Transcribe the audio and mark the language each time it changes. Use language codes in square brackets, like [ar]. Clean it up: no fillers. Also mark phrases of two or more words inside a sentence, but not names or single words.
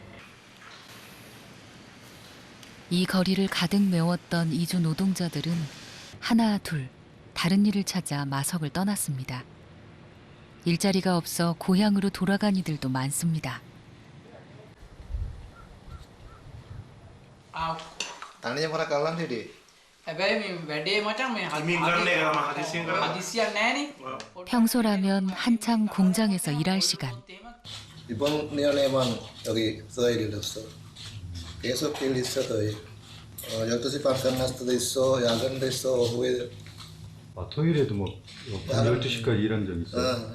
[ko] 이 거리를 가득 메웠던 이주 노동자들은 하나 둘 다른 일을 찾아 마석을 떠났습니다. 일자리가 없어 고향으로 돌아간 이들도 많습니다. [id] Tandanya para kawan dia. [si] හැබැයි මේ වැඩේ මචං මේ හදිසියක් නැහනේ. [ko] 평소라면 한창 공장에서 일할 시간. 이번 내년에만 여기 써야 일었어. 계속 일 있어도 12시 반 끝났을 때도 있어, 야근도 있어, 오후에. 토요일에도 뭐 12시까지 일한 적 있어요?